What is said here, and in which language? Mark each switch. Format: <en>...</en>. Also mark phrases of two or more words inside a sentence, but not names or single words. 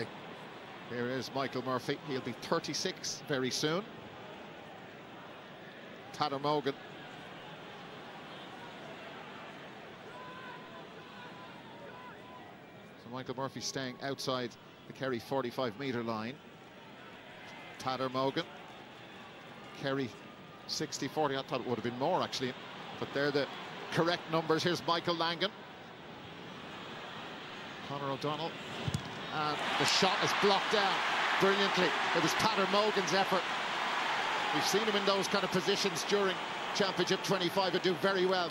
<en>Here is Michael Murphy. He'll be 36 very soon. Tadhg Mogan. So Michael Murphy staying outside the Kerry 45-metre line. Tadhg Mogan. Kerry 60-40. I thought it would have been more, actually. But they're the correct numbers. Here's Michael Langan. Conor O'Donnell. And the shot is blocked down brilliantly. It was Tadhg Mogan's effort. We've seen him in those kind of positions during Championship 25 and do very well.</en>